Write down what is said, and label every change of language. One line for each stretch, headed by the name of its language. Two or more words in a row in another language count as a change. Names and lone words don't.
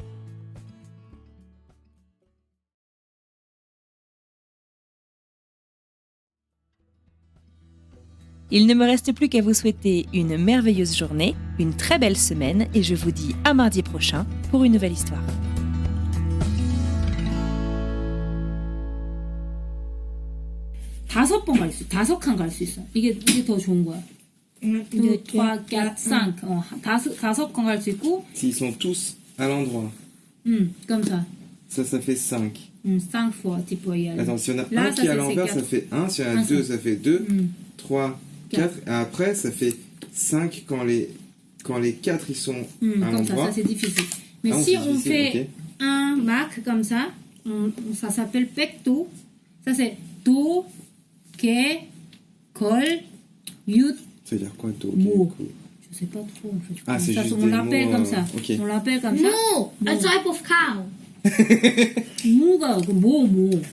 French: Il ne me reste plus qu'à vous souhaiter une merveilleuse journée, une très belle semaine et je vous dis à mardi prochain pour une nouvelle histoire.
Korean: 다섯 번 갈 수, 5칸 갈 수 있어. 이게 더 좋은 거야. 이제 3, 4, 5. 다섯 칸 갈 수 있고.
French: S'ils sont tous à l'endroit. comme ça. Ça fait 5. 5 fois, tu peux y aller. Attends, si on a Là, un qui est à l'envers, ça fait 1. Si on a 2, ça fait 2. 3, 4. Et après, ça fait 5 quand les 4 ils sont à comme l'endroit. Ça c'est difficile. Mais si on fait un marque comme ça, ça s'appelle pecto. Ça c'est
Korean: 도, 개, 걸, 윷,
French: Ça veut dire quoi, do? mo. Je sais pas trop en fait. Ah, c'est ça, juste on des l'appelle mots, comme ça. ok. On l'appelle comme ça.
English: Moo, a type of cow.
Korean: 무가 뭐